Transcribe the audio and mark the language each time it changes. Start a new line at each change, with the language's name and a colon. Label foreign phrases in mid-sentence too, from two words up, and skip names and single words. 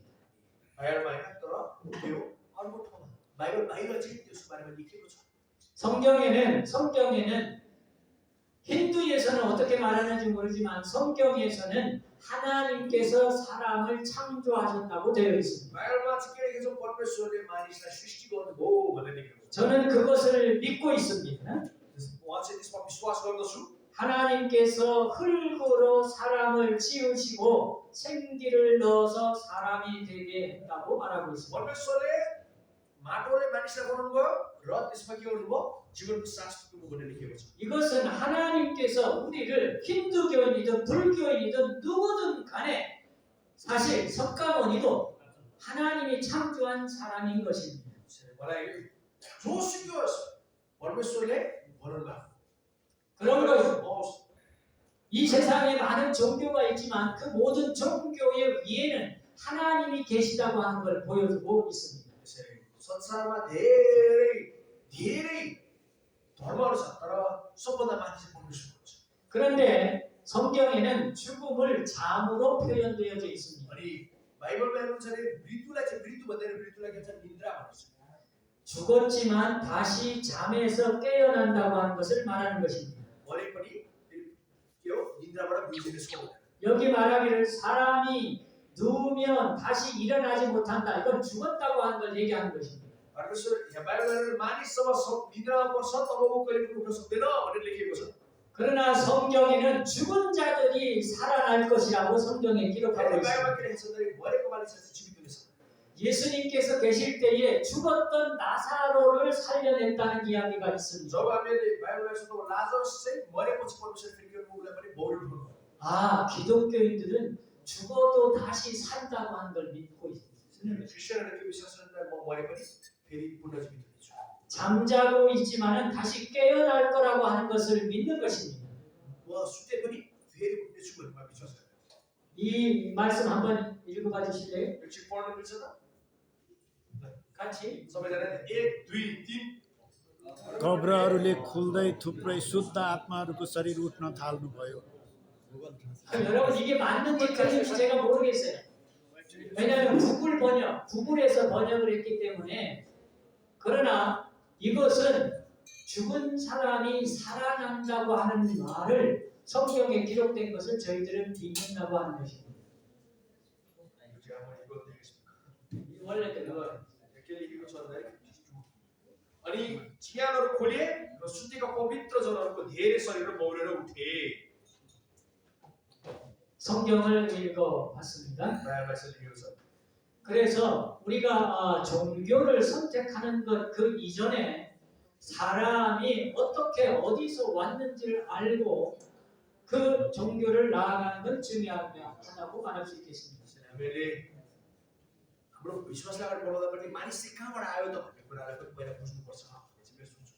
Nepali: बाइबलमा होइन तर त्यो अर्को ठाउँमा बाइबल बाहिर चाहिँ त्यसको बारेमा लेखेको छ।
Korean: 성경에는 힌두에서는 어떻게 말하는지 모르지만 성경에서는 하나님께서 사람을 창조하셨다고 되어 있습니다.
Nepali: बाइबलमा चाहिँ के लेखेको छ? परमेश्वरले मानिसलाई सृष्टि गर्नुभयो भनेर लेखेको छ।
Korean: 저는 그것을 믿고 있습니다.
Nepali: उहाँ चाहिँ त्यसमा विश्वास गर्दछु।
Korean: 하나님께서 흙으로 사람을 지으시고 생기를 넣어서 사람이 되게 했다고 말하고 있습니다.
Nepali: परमेश्वरले माटोले मानिसलाई बनाउनु भयो र त्यसमा के गर्नुभयो? जीवनको सास फुक्नु भनेर लेखेको छ।
Korean: 이것은 하나님께서 우리를 힌두교인이든 불교인이든 누구든 간에 사실 석가모니도 하나님이 창조한 사람인 것입니다.
Nepali: मलाई जोसुकै होस् परमेश्वरले बनाउनु भएको।
Korean: 그런 것, 이 세상에 많은 종교가 있지만 그 모든 종교의 위에는 하나님이 계시다고 하는 걸 보여주고 있습니다.
Nepali: संसारमा धेरै धर्महरू छ तर सबभन्दा माथि चाहिँ परमेश्वर हुनुहुन्छ।
Korean: 그런데 성경에는 죽음을 잠으로 표현되어져 있습니다.
Nepali: अनि बाइबलमा हेर्नुहुन्छ भने मृत्युलाई चाहिँ मृत्यु भन्दैन, मृत्युलाई के भन्छ? निद्रा भन्छ।
Korean: 죽었지만 다시 잠에서 깨어난다고 하는 것을 말하는 것입니다.
Nepali: मरे पनि के हो? निद्राबाट बिउजेको छ।
Korean: 여기 말하기를 사람이 누우면 다시 일어나지 못한다. 이건 죽었다고 하는 걸 얘기하는 것입니다.
Nepali: परमेश्वर यहाँ बाइबलमा मानिस जब निद्रामा पर्छ तब ऊ कहिले पनि उठ्न सक्दैन भनेर लेखेको छ।
Korean: 그러나 성경에는 죽은 자들이 살아날 것이라고 성경에 기록하고 있습니다.
Nepali: बाइबलमा के लेखेको छ भने मरेको मानिसहरू चाहिँ जीवित हुनेछ।
Korean: 예수님께서 계실 때에 죽었던 나사로를 살려냈다는 이야기가 있습니다.
Nepali: जब हामीले बाइबलमा सुन्छौँ लाजरस चाहिँ मरेपछि परमेश्वर फेरि के गर्नु? उसलाई पनि मौरी उठाउनु भयो।
Korean: 아, 기독교인들은 죽어도 다시 산다고 하는 걸 믿고 있습니다.
Nepali: क्रिस्चियनहरूले के विश्वास गर्छन्? म मरे पनि फेरि पुनर्जीवित हुनेछु।
Korean: 잠자고 있지만은 다시 깨어날 거라고 하는 것을 믿는 것입니다.
Nepali: म सुते पनि फेरि उठ्नेछु भनेर विश्वास गर्छ।
Korean: 이 말씀 한번 읽어봐 주실래요?
Nepali: एकछिन पढ्न मिल्छ त?
Korean: 같이.
Nepali: सबैजना 1 2 3 कब्रहरूले खुल्दै थुप्रै शुद्ध आत्माहरूको शरीर उठ्न थाल्नुभयो।
Korean: 여러분 이게 맞는지 틀린지 제가 모르겠어요. 왜냐하면 구글에서 번역을 했기 때문에. 그러나 이것은 죽은 사람이 살아난다고 하는 말을 성경에 기록된 것을 저희들은 믿는다고 하는 것입니다. 제가 한번 읽어드리겠습니다. 원래대로
Nepali: के लेखेको छ भन्दाखेरि अनि चिहानहरू खोलिए र सुतेका पवित्र जनहरूको धेरै शरीर मौरेर उठे।
Korean: 성경을 읽어봤습니다.
Nepali: बाइबलमा लेखेको छ।
Korean: 그래서 우리가 종교를 선택하는 것 그 이전에 사람이 어떻게 어디서 왔는지를 알고 그 종교를 나아가는 건 중요하다고 말할 수 있겠습니다.
Nepali: हामीले हाम्रो विश्वासलाई अगाडि बढाउँदापट्टि मानिस चाहिँ कहाँबाट आयो त भन्ने कुरालाई पनि पहिला बुझ्नुपर्छ भन्ने चाहिँ मेरो सोच हो।